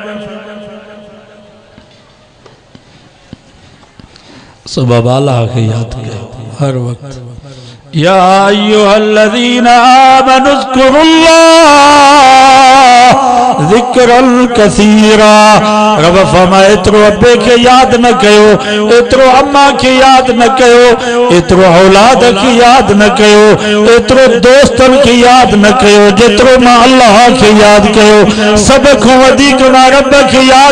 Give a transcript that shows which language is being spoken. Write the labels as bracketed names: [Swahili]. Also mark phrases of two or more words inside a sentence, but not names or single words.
[Sindhi] सुबह अल्लाह के याद कयो हर वक्त [Arabic] يا أيها الذين آمنوا اذكروا الله ذكرا كثيرا [Sindhi] रब फरमाए एतिरो अब्बे के याद न कयो एतिरो अम्मा के याद न कयो एतिरो औलाद के याद न कयो एतिरो दोस्तन के याद न कयो जेतिरो मां अल्लाह के याद कयो सब खां वधीक मां रब के याद